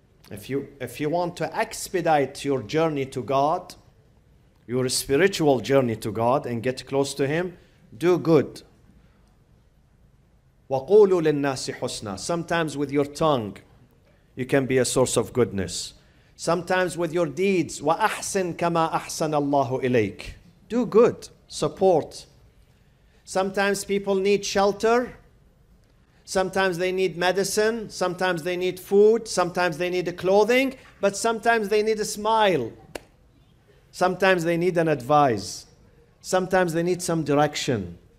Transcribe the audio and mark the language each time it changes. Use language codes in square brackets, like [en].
[en] If you want to expedite your journey to God, your spiritual journey to God, and get close to Him, do good. [ar] وَقُولُوا لِلنَّاسِ حُسْنًا. [en] Sometimes with your tongue, you can be a source of goodness. Sometimes with your deeds, [ar] وَأَحْسِنْ كَمَا أَحْسَنَ اللَّهُ إِلَيْكَ. [en] Do good, support. Sometimes people need shelter. Sometimes they need medicine. Sometimes they need food. Sometimes they need clothing. But sometimes they need a smile. Sometimes they need an advice. Sometimes they need some direction.